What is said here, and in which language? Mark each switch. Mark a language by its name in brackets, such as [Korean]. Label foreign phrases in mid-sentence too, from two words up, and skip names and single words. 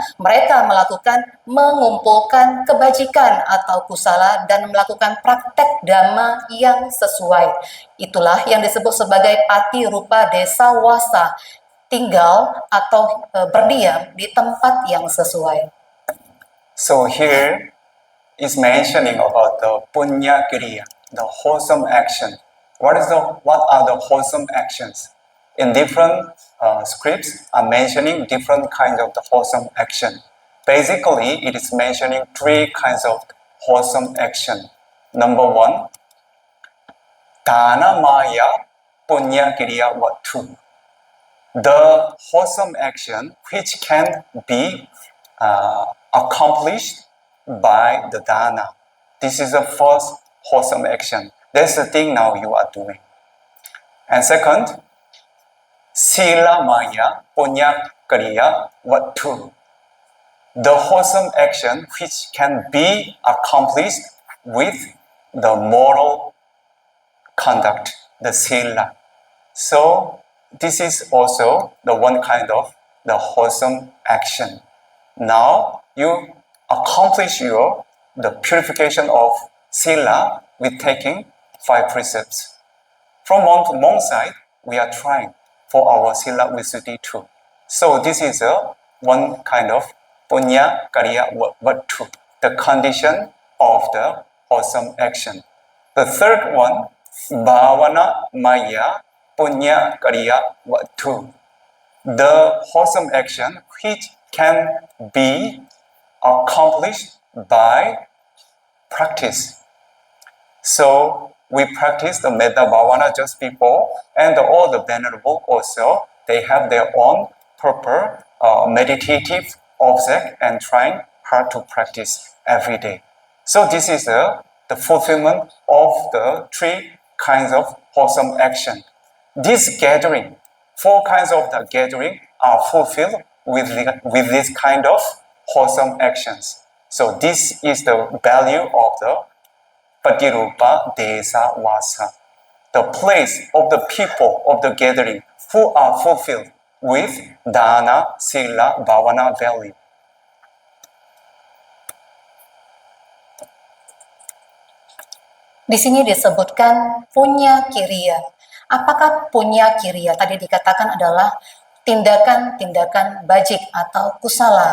[Indonesian] Mereka melakukan mengumpulkan kebajikan atau kusala dan melakukan praktek dhamma yang sesuai. Itulah yang disebut sebagai [Pali] pati rupa desa wasa, [Indonesian] tinggal atau berdiam di tempat yang sesuai. [English] So here is mentioning about the [Pali] punya kriya, [English] the wholesome action. What are the wholesome actions? In different scripts are mentioning different kinds of the wholesome action. Basically, it is mentioning 3 kinds of wholesome action. Number 1, [Pali] dana maya punya kriya vatu. [English] The wholesome action which can be accomplished by the dana. This is the first wholesome action. That's the thing now you are doing. And second, [Pali] sila maya punya kriya vatu. [English] The wholesome action which can be accomplished with the moral conduct, the sila. So this is also the one kind of the wholesome action. Now you accomplish the purification of sila with taking 5 precepts. From monk side, we are trying for our [Pali] sila visuddhi [English] too. So this is one kind of [Pali] punya karya vatu, [English] the condition of the wholesome action. The third one, [Pali] bhavana maya punya karya vatu, [English] the wholesome action which can be accomplished by practice. So we practice the [Pali] metta bhavana [English] just before, and all the venerable also, they have their own proper meditative object and trying hard to practice every day. So this is the fulfillment of the 3 kinds of wholesome action. This gathering, 4 kinds of the gathering are fulfilled with this kind of wholesome actions. So this is the value of the [Pali] Patirupa Desa Vasa, [English] the place of the people of the gathering who are fulfilled with [Pali] dana, sila, bhavana [English] value. [Indonesian] Di sini disebutkan [Pali] punya kiriya. [Indonesian] Apakah [Pali] punya kiriya? [Indonesian] Tadi dikatakan adalah tindakan-tindakan bajik atau kusala.